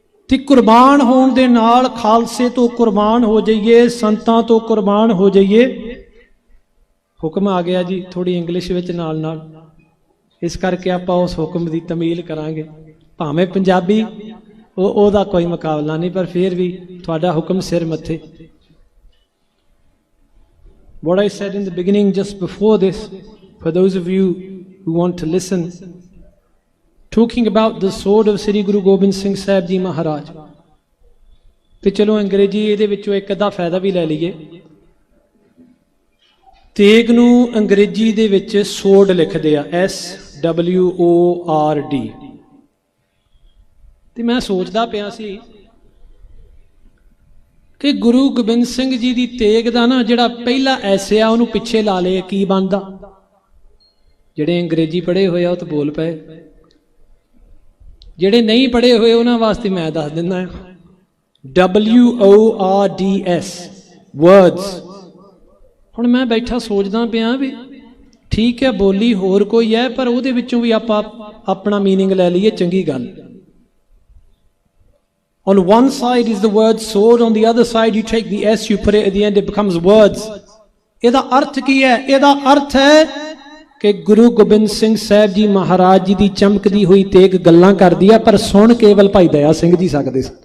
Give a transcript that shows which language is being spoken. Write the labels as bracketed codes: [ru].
[pa] ਤੇ ਕੁਰਬਾਨ ਹੋਣ ਦੇ ਨਾਲ ਖਾਲਸੇ ਤੋਂ ਕੁਰਬਾਨ ਹੋ ਜਾਈਏ, ਸੰਤਾਂ ਤੋਂ ਕੁਰਬਾਨ ਹੋ ਜਾਈਏ। ਹੁਕਮ ਆ ਗਿਆ ਜੀ, ਥੋੜੀ ਇੰਗਲਿਸ਼ ਵਿੱਚ ਨਾਲ ਨਾਲ, ਇਸ ਕਰਕੇ ਆਪਾਂ ਉਸ ਹੁਕਮ ਦੀ ਤਮੀਲ ਕਰਾਂਗੇ। ਭਾਵੇਂ ਪੰਜਾਬੀ ਉਹਦਾ ਕੋਈ ਮੁਕਾਬਲਾ ਨਹੀਂ, ਪਰ ਫਿਰ ਵੀ ਤੁਹਾਡਾ ਹੁਕਮ ਸਿਰ ਮੱਥੇ। [en] What I said in the beginning just before this, for those of you who want to listen, talking about the sword of Sri Guru Gobind Singh Sahib Ji Maharaj. [pa] ਤੇ ਚਲੋ ਅੰਗਰੇਜ਼ੀ ਇਹਦੇ ਵਿੱਚੋਂ ਇੱਕ ਅੱਧਾ ਫਾਇਦਾ ਵੀ ਲੈ ਲਈਏ। ਤੇਗ ਨੂੰ ਅੰਗਰੇਜ਼ੀ ਦੇ ਵਿੱਚ ਸੋਰਡ ਲਿਖਦੇ ਆ, SWORD। ਤੇ ਮੈਂ ਸੋਚਦਾ ਪਿਆ ਸੀ ਕਿ ਗੁਰੂ ਗੋਬਿੰਦ ਸਿੰਘ ਜੀ ਦੀ ਤੇਗ ਦਾ ਨਾ ਜਿਹੜਾ ਪਹਿਲਾ ਐਸੇ ਆ, ਉਹਨੂੰ ਪਿੱਛੇ ਲਾ ਲਏ, ਕੀ ਬਣਦਾ? ਜਿਹੜੇ ਅੰਗਰੇਜ਼ੀ ਪੜ੍ਹੇ ਹੋਏ ਆ ਉਹ ਤਾਂ ਬੋਲ ਪਏ, ਜਿਹੜੇ ਨਹੀਂ ਪੜ੍ਹੇ ਹੋਏ ਉਹਨਾਂ ਵਾਸਤੇ ਮੈਂ ਦੱਸ ਦਿੰਦਾ। [en] WORDS, words। [pa] ਹੁਣ ਮੈਂ ਬੈਠਾ ਸੋਚਦਾ ਪਿਆ ਵੀ ਠੀਕ ਹੈ ਬੋਲੀ ਹੋਰ ਕੋਈ ਹੈ, ਪਰ ਉਹਦੇ ਵਿੱਚੋਂ ਵੀ ਆਪਾਂ ਆਪਣਾ ਮੀਨਿੰਗ ਲੈ ਲਈਏ, ਚੰਗੀ ਗੱਲ। [en] On one side is the word sword, on the other side you take the S, you put it at the end, it becomes words। [pa] ਇਹਦਾ ਅਰਥ ਕੀ ਹੈ? ਇਹਦਾ ਅਰਥ ਹੈ ਕਿ ਗੁਰੂ ਗੋਬਿੰਦ ਸਿੰਘ ਸਾਹਿਬ ਜੀ ਮਹਾਰਾਜ ਜੀ ਦੀ ਚਮਕਦੀ ਹੋਈ ਤੇਗ ਗੱਲਾਂ ਕਰਦੀ ਆ, ਪਰ ਸੁਣ ਕੇਵਲ ਭਾਈ ਦਇਆ ਸਿੰਘ ਜੀ ਸਕਦੇ ਸਨ।